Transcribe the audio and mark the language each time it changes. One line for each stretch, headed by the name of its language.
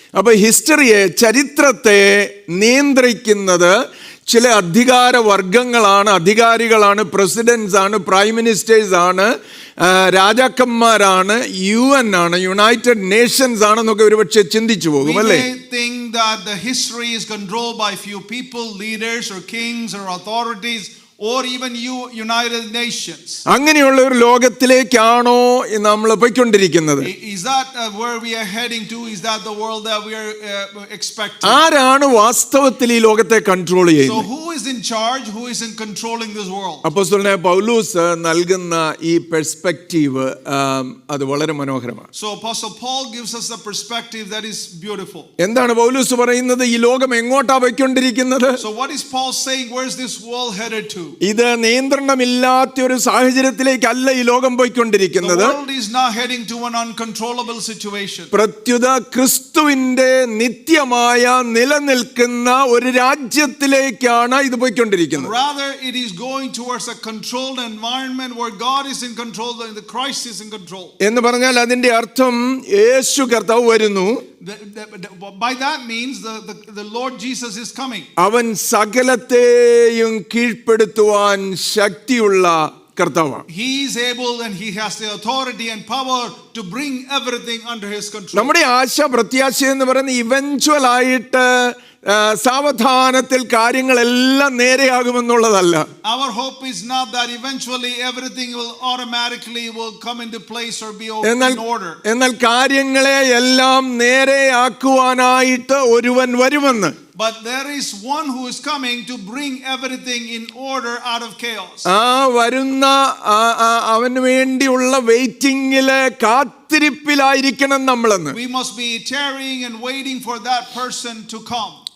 Malayalam: അപ്പോൾ ഹിസ്റ്ററിയെ, ചരിത്രത്തെ നിയന്ത്രിക്കുന്നത് ചില അധികാര വർഗങ്ങളാണ്, അധികാരികളാണ്, പ്രസിഡൻസ് ആണ്, പ്രൈം മിനിസ്റ്റേഴ്സ് ആണ്, രാജാക്കന്മാരാണ്, UN ആണ്, യുണൈറ്റഡ് നേഷൻസ് ആണെന്നൊക്കെ ഒരുപക്ഷെ ചിന്തിച്ചു പോകും അല്ലേ?
English: We may think that the history is controlled by few people, leaders or kings or authorities, or even United Nations.
Malayalam: അങ്ങനെയുള്ള ഒരു ലോകത്തിലേക്കാണോ നമ്മൾ പോയിക്കൊണ്ടിരിക്കുന്നത്?
English: Is that where we are heading to? Is that the world that we are expecting?
Malayalam: ആരാണ് വാസ്തവത്തിൽ ഈ ലോകത്തെ control
English: So
Malayalam: ചെയ്യുന്നത്?
English: who is in charge? Who is in controlling this world?
Malayalam: അപ്പോസ്തലനായ പൗലോസ് നൽകുന്ന ഈ പെർസ്പെക്റ്റീവ് അത് വളരെ മനോഹരമാണ്.
English: So Apostle Paul gives us a perspective that is beautiful.
Malayalam: എന്താണ് പൗലോസ് പറയുന്നത്? ഈ ലോകം എങ്ങോട്ടാ പോയിക്കൊണ്ടിരിക്കുന്നത്?
English: So what is Paul saying? Where is this world headed to?
Malayalam: ഇത് നിയന്ത്രണമില്ലാത്ത ഒരു സാഹചര്യത്തിലേക്കല്ല ഈ ലോകം
English: The
Malayalam: പോയിക്കൊണ്ടിരിക്കുന്നത്.
English: world is not heading to an uncontrollable situation.
Malayalam: പ്രത്യുത ക്രിസ്തുവിന്റെ നിത്യമായ നിലനിൽക്കുന്ന ഒരു രാജ്യത്തിലേക്കാണ് ഇത് പോയിക്കൊണ്ടിരിക്കുന്നത്.
English: Rather, it is going towards a controlled environment where God is in control and the Christ is in control.
Malayalam: എന്ന് പറഞ്ഞാൽ അതിന്റെ അർത്ഥം യേശു കർത്താവ് വരുന്നു.
English: By that means the Lord Jesus is coming.
Malayalam: അവൻ സകലത്തെയും കീഴ്പ്പെടുത്തുവാൻ ശക്തിയുള്ള കർത്താവാണ്.
English: He is able and he has the authority and power to bring everything under his control.
Malayalam: നമ്മുടെ ആശ പ്രത്യാശ എന്ന് പറയുന്ന ഇവൻച്വൽ ആയിട്ട് സാവധാനത്തിൽ കാര്യങ്ങളെല്ലാം നേരെയാകുമെന്നുള്ളതല്ല.
English: Our hope is not that eventually everything will automatically will come into place or be in order.
Malayalam: എന്നാൽ കാര്യങ്ങളെ എല്ലാം നേരെയാക്കുവാനായിട്ട് ഒരുവൻ വരുമെന്ന്.
English: But there is one who is coming to bring everything in order out of chaos.
Malayalam: ആ വരുന്ന അവന് വേണ്ടിയുള്ള വെയിറ്റിംഗില് കാത്തിരിപ്പിലായിരിക്കണം നമ്മളെന്ന്.
English: We must be tarrying and waiting for that person to come.